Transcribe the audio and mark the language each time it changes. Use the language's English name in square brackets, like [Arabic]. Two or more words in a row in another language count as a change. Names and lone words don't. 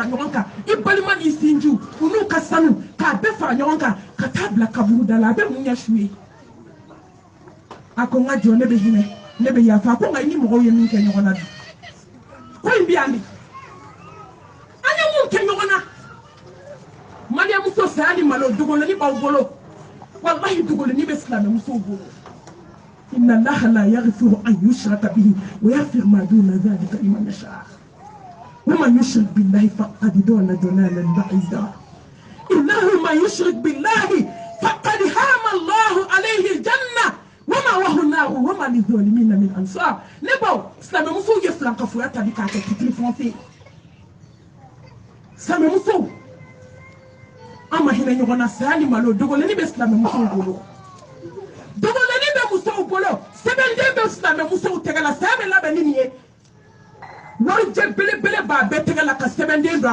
[Bambara] ɲɔgɔn kan i balima n'i sinjiw u n'u ka sanu k'a bɛɛ fara ɲɔgɔn kan ka taa bila kaburu da la a bɛ mun ɲɛ su ye a ko n ka jɔ ne bɛ hinɛ ne bɛ yafa a ko nka i ni mɔgɔw ye min kɛ ɲɔgɔn na bi ko in bɛ yan de an ye mun kɛ ɲɔgɔn na mariyamuso saya ni malo dogolenni b'aw bolo wallahi dogolenni bɛ silamɛmusow bolo [Arabic] إن الله لا يغفر أن يشرك به ويغفر ما دون ذلك لمن يشاء ومن يشرك بالله فقد ضل ضلالا بعيدا إنه من يشرك بالله فقد حرم الله عليه الجنة ومأواه النار وما للظالمين من أنصار [Bambara] ne baw silamɛmusow ye filankafoya tabi k'a kɛ titiri fɔnse silamɛmusow an ma hinɛ ɲɔgɔn na saya ni malo dogolenni bɛ silamɛmusow bolo dogolenni bɛ musow bolo sɛbɛnden bɛ silamɛmusow tɛgɛ la saya bɛ labɛn ni nin ye warijɛ belebele b'a bɛɛ tɛgɛ la ka sɛbɛnden don